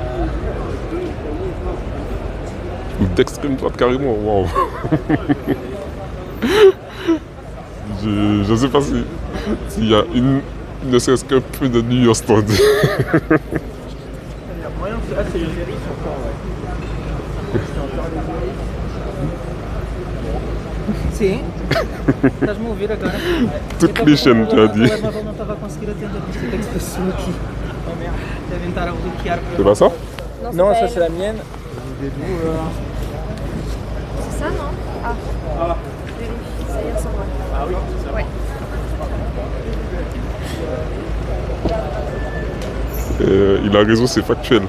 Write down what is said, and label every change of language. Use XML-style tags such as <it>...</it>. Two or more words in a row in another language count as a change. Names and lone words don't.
<fr>Ou d'extrême droite carrément, waouh. Je sais pas s'il y a ne serait-ce qu'un peu de nuance stand. Il y a moyen de... Ah, c'est une série sur quoi, ouais.</fr> <pt>Sim. Estás-me a ouvir agora?</pt> <fr>Toutes les chaînes, tu as dit.</fr> <pt>O telemóvel não estava a conseguir atender, por isso é que se passou aqui.</pt> <fr>Oh merde,</fr> <pt>devem estar a bloquear.</pt> <fr>C'est pas ça? Non, ça c'est la mienne. C'est ça, non? Ah. Vérifie, ça y ressemble. Ah oui, c'est ça. Ouais. Il a raison, c'est factuel.</fr>